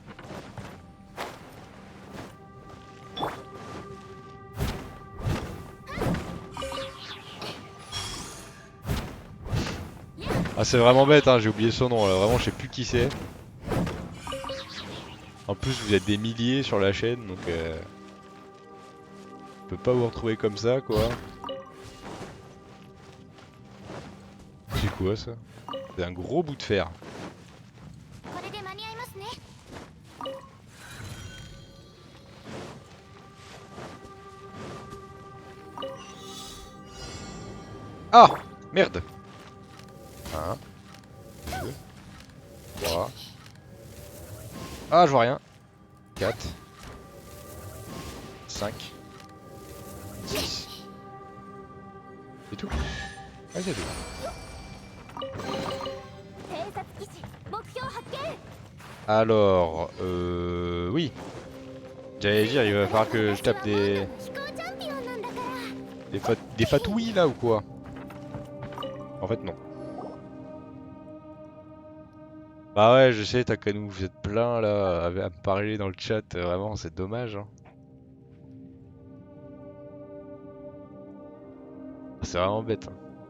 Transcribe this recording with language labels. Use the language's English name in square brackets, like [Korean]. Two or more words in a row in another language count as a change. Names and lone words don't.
[French] Ah, c'est vraiment bête, hein, j'ai oublié son nom là, vraiment je sais plus qui c'est. En plus vous êtes des milliers sur la chaîne donc je peux pas vous retrouver comme ça quoi. C'est quoi ça? C'est un gros bout de fer. [Japanese] これで間に合いますね。 [French] Ah! Merde! 1, 2, 3. Ah, je vois rien. 4, 5, 6. C'est tout? Ah, c'est tout. [Japanese] 偵察基地目標発見。 [French] Alors, oui. J'allais dire, il va falloir que je tape des [Japanese] 飛行チャンピオンなんだから。 [French] des fatouilles là ou quoi? En fait, non. Bah ouais, je sais, Takanou, vous êtes plein là à me parler dans le chat, vraiment, c'est dommage. Hein. C'est vraiment bête. Hein.